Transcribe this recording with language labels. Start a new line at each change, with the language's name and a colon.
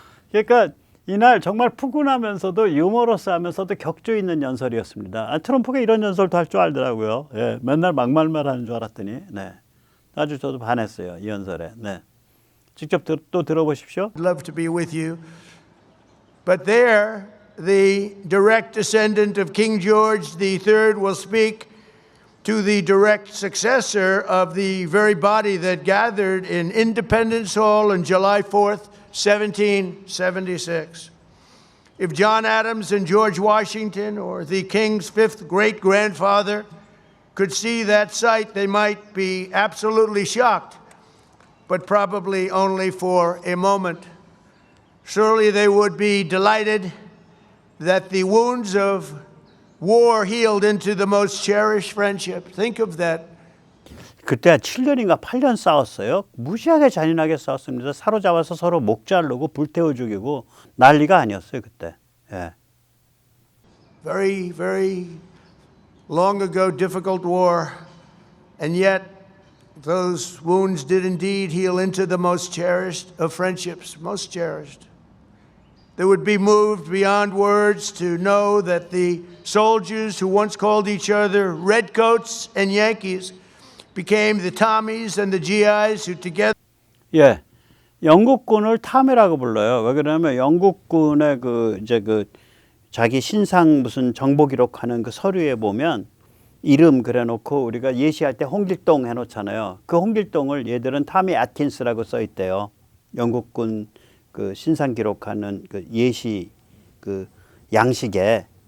Korean: 그러니까 이날 정말 푸근하면서도 유머러스하면서도 격조 있는 연설이었습니다. 트럼프가 이런 연설도 할 줄 알더라고요. 예, 맨날 막말만 하는 줄 알았더니, 네, 아주 저도 반했어요. 이 연설에. 네, 직접 또 들어보십시오.
English: I'd love to be with you. But there, the direct descendant of King George III will speak to the direct successor of the very body that gathered in Independence Hall on July 4th, 1776. If John Adams and George Washington, or the King's fifth great-grandfather, could see that sight, they might be absolutely shocked, but probably only for a moment. Surely they would be delighted that the wounds of war healed into the most cherished friendship. Think of that.
Korean: 그때 7년인가 8년 싸웠어요. 무지하게 잔인하게 싸웠습니다. 사로잡아서 서로 목 자르고 불태워 죽이고 난리가 아니었어요, 그때. 예.
English: Very, very long ago, difficult war. And yet, those wounds did indeed heal into the most cherished of friendships, most cherished. They would be moved beyond words to know that the soldiers who once called each other redcoats and Yankees became the Tommies and the GIs who together
Korean: 예. 영국군을 탐이라고 불러요. 왜 그러냐면 영국군의 그 자기 신상 무슨 정보 기록하는 그 서류에 보면 이름 그래 놓고 우리가 예시할 때 홍길동 해 놓잖아요. 그 홍길동을 얘들은 타미 애킨스라고 써 있대요. 영국군 그 신상 기록하는 그 예시 그 양식에.